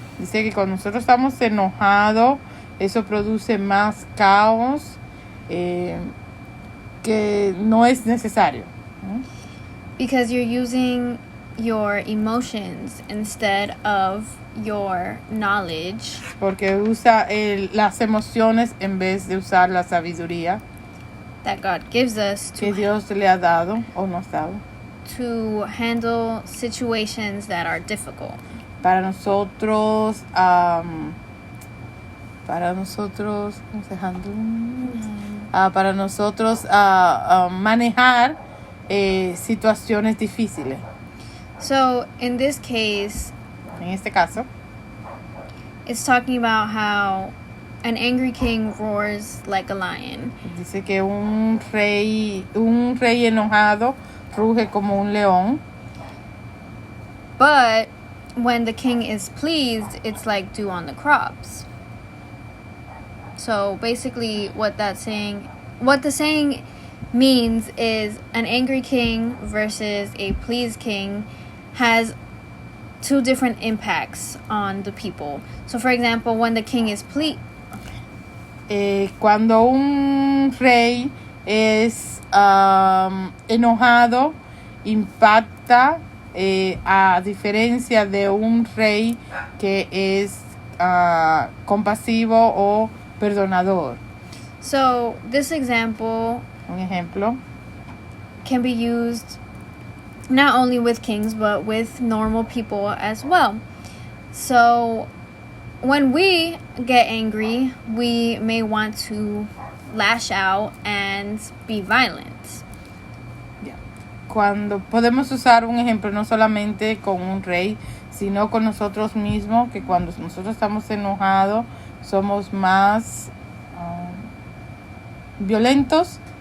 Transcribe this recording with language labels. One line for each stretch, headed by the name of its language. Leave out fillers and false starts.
Spanish: Dice que cuando nosotros estamos enojados, eso produce más caos que no es necesario, ¿no?
English: Because you're using your emotions instead of your knowledge.
Spanish: Porque usa las emociones en vez de usar la sabiduría
English: that God gives us
Spanish: que Dios le ha dado o nos ha dado
English: to handle situations that are difficult.
Spanish: para nosotros, ¿cómo se handle? Para nosotros manejar situaciones difíciles.
English: So in this case,
Spanish: En este caso,
English: it's talking about how an angry king roars like a lion.
Spanish: dice que un rey enojado ruge como un león.
English: But when the king is pleased, it's like dew on the crops. So basically what the saying means is an angry king versus a pleased king has two different impacts on the people. So for example, when the king is pleased,
Spanish: Cuando un rey es enojado, impacta a diferencia de un rey que es compasivo o perdonador.
English: so this example
Spanish: Un ejemplo,
English: can be used not only with kings but with normal people as well. So when we get angry, we may want to lash out and be violent.
Spanish: cuando podemos usar un ejemplo no solamente con un rey, sino con nosotros mismos, que cuando nosotros estamos enojados somos más violentos.